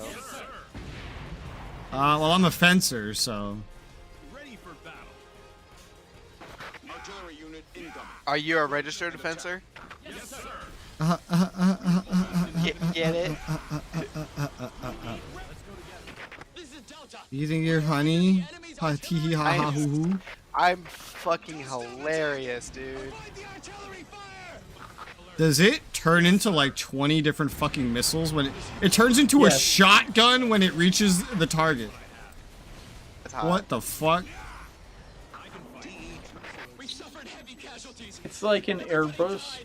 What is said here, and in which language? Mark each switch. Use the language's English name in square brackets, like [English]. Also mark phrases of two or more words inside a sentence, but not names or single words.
[English] Well, I'm a fencer, so. Ready for battle. Artillery unit incoming. Are you a registered fencer? Yes, sir. Get it? You think you're funny? Ha tee hee ha ha hoo hoo. I'm fucking hilarious, dude. Does it turn into like 20 different fucking missiles when it turns into a shotgun when it reaches the target? What the fuck? It's like an airburst.